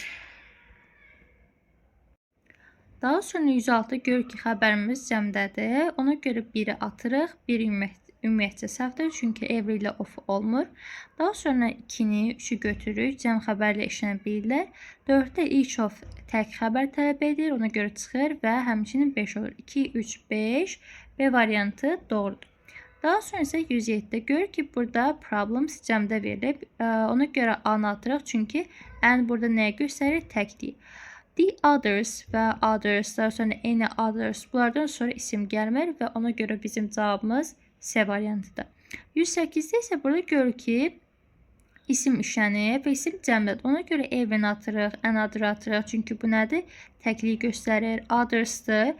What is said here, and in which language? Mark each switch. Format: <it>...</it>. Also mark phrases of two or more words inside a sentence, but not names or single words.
<az>Daha sonra 106 görür ki, xəbərimiz cəmdədir. Ona görə 1-i atırıq. 1 ümumiyyətcə səhvdir, çünki every ilə off olmur. Daha sonra 2-ni, 3-ü götürürük. Cəm xəbərlə işlənə bilirlər. 4-də</az> <en>each of</en> <az>tək xəbər tələb edir. Ona görə çıxır və həmçinin 5 olur. 2, 3, 5 B variantı doğrudur. Daha sonra isə 107-də görür ki, burada problems cəmdə verilib. Ona görə A-nı atırıq, çünki N burada nəyə göstərir? Təkdir.</az> <en>The others</en> <az>və others, daha sonra</az> <en>any others,</en> <az>bunlardan sonra isim gəlmir və ona görə bizim cavabımız C variantıdır. 108-də isə burada görür ki, isim işlənib və isim cəmdədir. Ona görə evini atırıq, another atırıq. Çünki bu nədir? Təkliyi göstərir. Others'dır.</az>